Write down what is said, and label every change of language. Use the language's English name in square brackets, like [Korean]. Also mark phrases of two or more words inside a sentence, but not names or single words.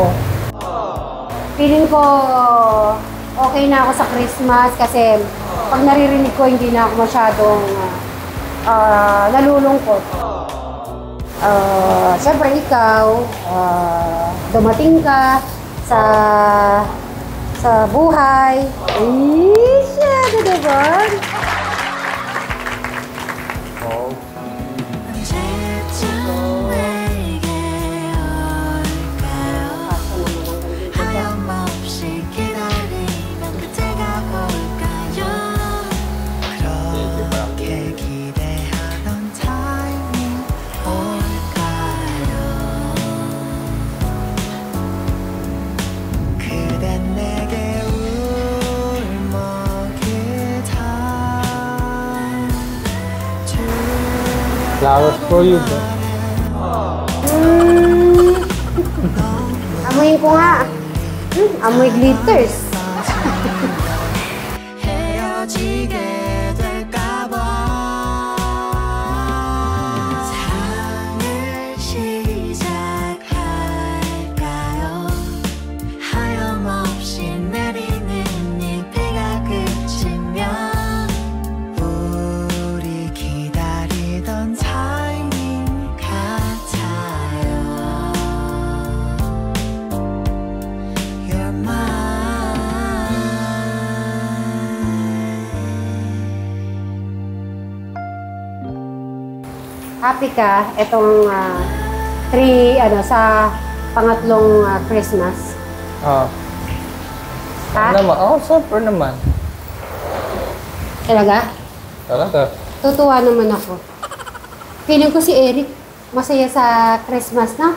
[Filipino] Feeling ko okay na ako sa Christmas kasi pag naririnig ko hindi na ako masyadong nalulungkot. Siyempre ikaw, dumating ka sa buhay. Ay, siya, diba? Oh. [Korean] 언제쯤 내게 올까요? 하염없이 기다리는 그때가 올까요? 그렇게 기대하던 타이밍 올까요? 그댄 내게 울먹이다 [English] Flowers for you, bro. [Filipino] Amuyin ko nga. Amoy glitters. [Korean] 헤어지게 될까봐 사랑을 시작할까요? 하염없이 내리는 이 비가 그치면 우리 기다리던 타이밍 같아요. [English] You're mine. [Filipino] Happy ka etong sa pangatlong Christmas. Ah. Ha? Naman. Oh, super naman. Talaga? Talaga. Tutuwa naman ako. Feeling ko si Eric masaya sa Christmas na.